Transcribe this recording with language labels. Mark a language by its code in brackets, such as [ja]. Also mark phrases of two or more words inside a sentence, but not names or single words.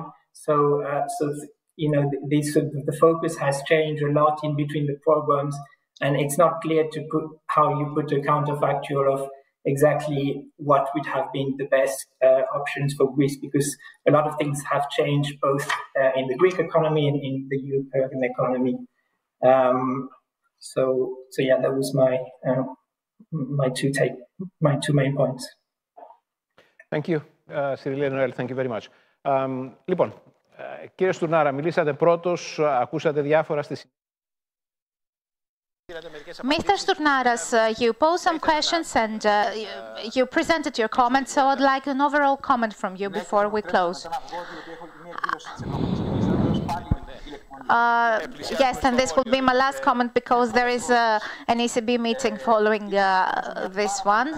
[en] So the focus has changed a lot in between the programs, and it's not clear how you put a counterfactual of exactly what would have been the best options for Greece, because a lot of things have changed both in the Greek economy and in the European economy. So yeah, that was my two main points. Thank you, Cyril Noel. Thank you very much. [el] Λοιπόν, κύριε Στουρνάρα, μιλήσατε πρώτος, ακούσατε διάφορα στη συνέχεια. [en] Mr. Sturnaras, you posed some questions and you presented your comments, so I'd like an overall comment from you before we close. Yes, and this will be my last comment because there is an ECB meeting following this one.